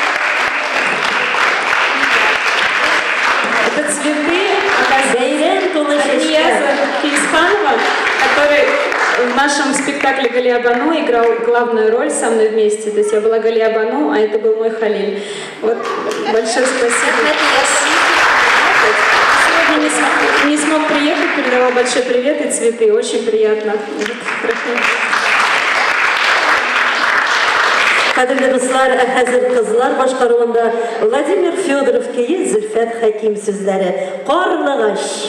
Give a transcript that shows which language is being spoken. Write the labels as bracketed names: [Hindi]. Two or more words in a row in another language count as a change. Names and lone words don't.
[Russian] Это цветы Анияза Хильсханова, который в нашем спектакле «Галия Бану» играл главную роль со мной вместе. То есть я была Галия Бану, а это был мой Халим. Вот, большое спасибо. Сегодня не смог приехать, передавал большой привет и цветы. Очень приятно. [Tatar] Qadrli dostlar, hazır kızlar başqaruvunda Vladimir Fyodorov keyin Zülfat Hakim sözləri. Qarlığaş.